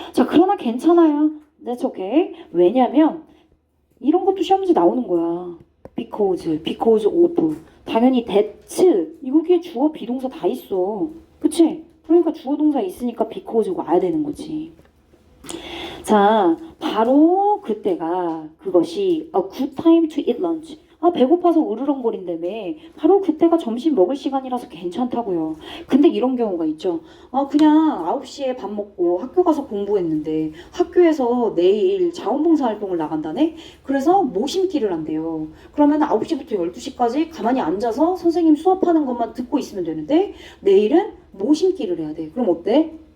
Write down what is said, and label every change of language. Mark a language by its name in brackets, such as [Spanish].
[Korean] 자, 그러나 괜찮아요. [English] That's okay. [Korean] 왜냐면 이런 것도 시험 문제 나오는 거야. [English] because of. [Korean] 당연히 that, 이거기에 주어 비동사 다 있어. 그치? 그러니까 주어 동사 있으니까 because가 와야 되는 거지. 자, 바로 그때가 그것이 [English] a good time to eat lunch. [Korean] 배고파서 으르렁거린다며. 바로 그때가 점심 먹을 시간이라서 괜찮다고요. 근데 이런 경우가 있죠. 그냥 9시에 밥 먹고 학교 가서 공부했는데 학교에서 내일 자원봉사활동을 나간다네? 그래서 모심기를 한대요. 그러면 9시부터 12시까지 가만히 앉아서 선생님 수업하는 것만 듣고 있으면 되는데 내일은 모심기를 해야 돼. 그럼 어때?